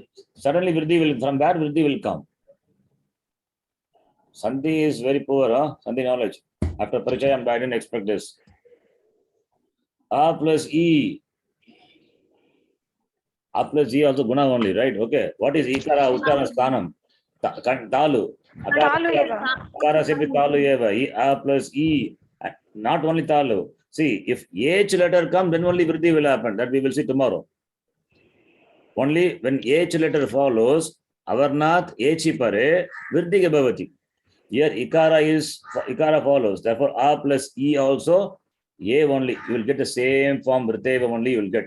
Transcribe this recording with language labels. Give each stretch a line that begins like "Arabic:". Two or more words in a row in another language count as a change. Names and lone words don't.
English: Suddenly Vriddhi will, from where Vriddhi will come? Sandhi is very poor, huh? Sandhi knowledge. After Parichayam, I didn't expect this. A plus E. A plus E also guna only, right? Okay. What is Ikara,
Sanskrit: Uttara, Sthanam?
English: Talu.
Sanskrit: Talu eva. Akara
Hindi: se bhi
Sanskrit: Talu eva. A plus E.
English: Not only Talu. See, if H letter comes, then only Vriddhi will happen. That we will see tomorrow. Only when H letter follows,
Sanskrit: Avarnath, H pare, Vriddhi ke bhavati.
English: Here Ikara follows. Therefore, A plus E also, A only. You will get the same form, Vriteva only you will get.